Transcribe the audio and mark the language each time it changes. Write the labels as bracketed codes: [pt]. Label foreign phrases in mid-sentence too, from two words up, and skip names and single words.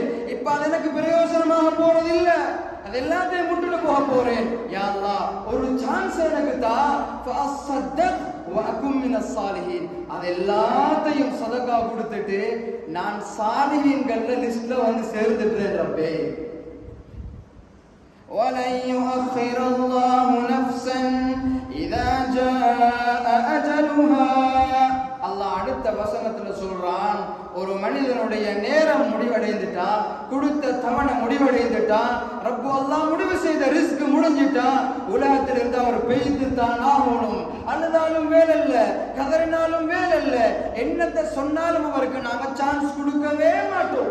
[ta] இப்ப அது எனக்கு பிரயோஜனமாக போறதில்லை, அது எல்லாத்தையும் முட்டுட்டு போக போறேன். [ar] يا الله [ta] ஒரு சான்ஸ் எனக்கு தா, [ar] فأصدق وأكن من الصالحين. [ta] அது எல்லாத்தையும் சதகா கொடுத்துட்டு நான் சாலிஹீன்கள லிஸ்ட்ல வந்து சேர்ந்துட்டேன் ரப்பே. [ar] وَلَنْ يُؤَخِّرَ اللَّهُ نَفْسًا إِذَا جَاءَ أَجَلُهَا. [ta] அல்லாஹ் அடுத்த வசனத்துல சொல்றான், ஒரு மனிதனுடைய நேரம் முடிவடைந்துட்டா, கொடுத்த தவணை முடிவடைந்துட்டா, ரப்பு அல்லாஹ் முடிவு செய்த ரிஸ்க் முடிஞ்சிட்டா, உலகத்தில் இருந்து அவர் பெய்து தான் ஆகணும். அழுதாலும் வேலைல்ல, கதறினாலும் வேலைல்ல, என்னத்தை சொன்னாலும் அவருக்கு நாங்க சான்ஸ் கொடுக்கவே மாட்டோம்.